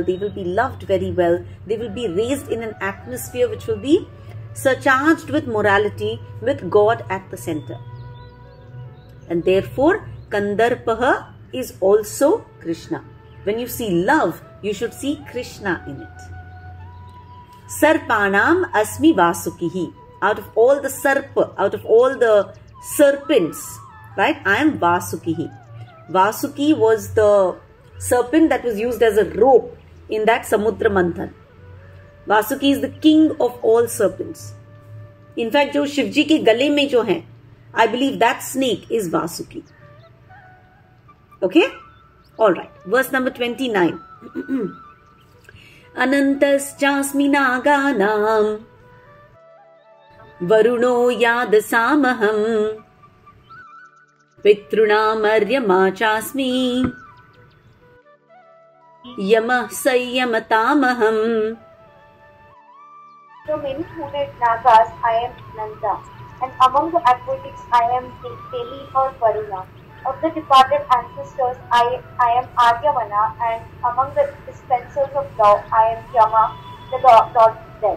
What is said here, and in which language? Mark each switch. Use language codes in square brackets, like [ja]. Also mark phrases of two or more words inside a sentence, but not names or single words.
[en] They will be loved very well. They will be raised in an atmosphere which will be surcharged with morality, with God at the center. And therefore, Kandarpaha is also Krishna. When you see love, you should see Krishna in it. [sa] सर्पाणाम् अस्मि वासुकिः. [en] Out of all the sarpa, out of all the serpents, right? I am Vasukihi. Vasuki was the serpent that was used as a rope in that Samudra Manthan. Vasuki is the king of all serpents. In fact, [hi] जो शिवजी के गले में जो है, [en] I believe that snake is Vasuki. Okay? Alright. Verse number 29. [sa] अनन्तश् चास्मि नागानां वरुणो यादसामहम् पितॄणाम् अर्यमा चास्मि यमः संयमतामहम्. [en] To many hooded Nagas I am Nanda, and among the aquatics I am Teli or Varuna. Of the departed ancestors I am Aryamana, and among the dispensers of law I am Yama, the god of death.